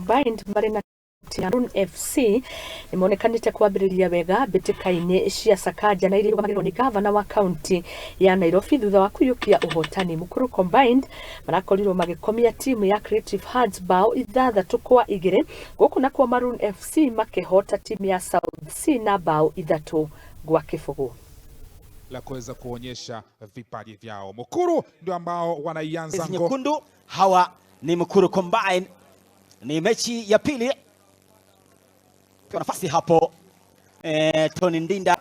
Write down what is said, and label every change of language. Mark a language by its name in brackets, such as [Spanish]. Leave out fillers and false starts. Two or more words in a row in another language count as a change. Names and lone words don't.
[Kikuyu] Combined marina Maroon FC nimeonekanite kwambiriria wega mbitikaine cia Sakaja na iria magirwo ni gavana wa county ya Nairobi thutha wa kuyukia uhotani. Mukuru Combined marakorirwo magikomia timu ya Creative Hearts bao 6-2 guku nakwo Maroon FC makihota timu ya South C na bao 3-0 [Swahili] la kuweza kuonyesha vipaji vyao. Mukuru ndio ambao wanaianza nyekundu. Hawa ni Mukuru Combined, ni mechi ya pili. Kwa nafasi hapo Tony Ndinda